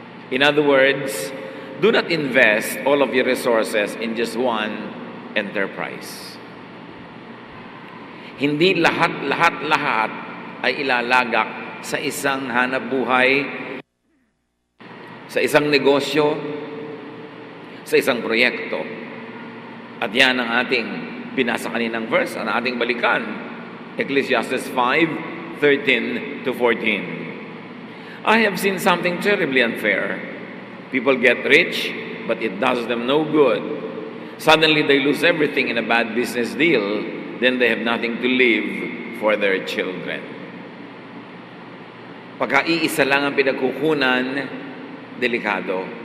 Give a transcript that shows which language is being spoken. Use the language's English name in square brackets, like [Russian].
[English] In other words, do not invest all of your resources in just one enterprise. [Filipino] Hindi lahat ay ilalagak sa isang hanap buhay, sa isang negosyo, sa isang proyekto. At yan ang ating binasa kaninang verse, ang ating balikan. [English] Ecclesiastes 5:13 to 14. I have seen something terribly unfair. People get rich, but it does them no good. Suddenly they lose everything in a bad business deal. Then they have nothing to leave for their children. [Filipino] Pagka-iisa lang ang pinagkukunan, delikado.